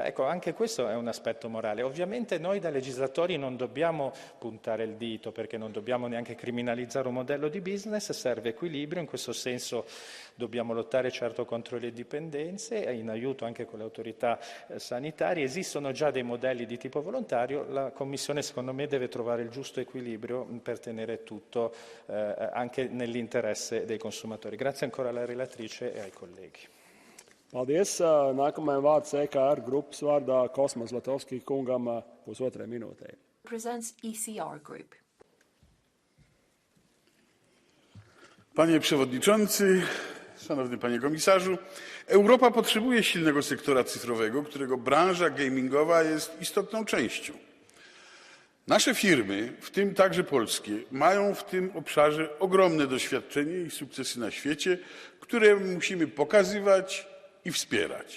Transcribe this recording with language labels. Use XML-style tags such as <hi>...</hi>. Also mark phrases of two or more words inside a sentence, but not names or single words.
<it>Anche questo è un aspetto morale. Ovviamente noi da legislatori non dobbiamo puntare il dito, perché non dobbiamo neanche criminalizzare un modello di business, serve equilibrio, in questo senso dobbiamo lottare certo contro le dipendenze, in aiuto anche con le autorità sanitarie. Esistono già dei modelli di tipo volontario, la Commissione secondo me deve trovare il giusto equilibrio per tenere tutto anche nell'interesse dei consumatori. Grazie ancora alla relatrice e ai colleghi.</it> <lv>Paldies. Nākamajam vārds EKR grupas vārdā Kosmas Latovski kungam pusotrai minūtei. Presents ECR Group.</lv> <pl>Panie Przewodniczący, Szanowny Panie Komisarzu, Europa potrzebuje silnego sektora cyfrowego, którego branża gamingowa jest istotną częścią. Nasze firmy, w tym także polskie, mają w tym obszarze ogromne doświadczenie i sukcesy na świecie, które musimy pokazywać i wspierać.</pl>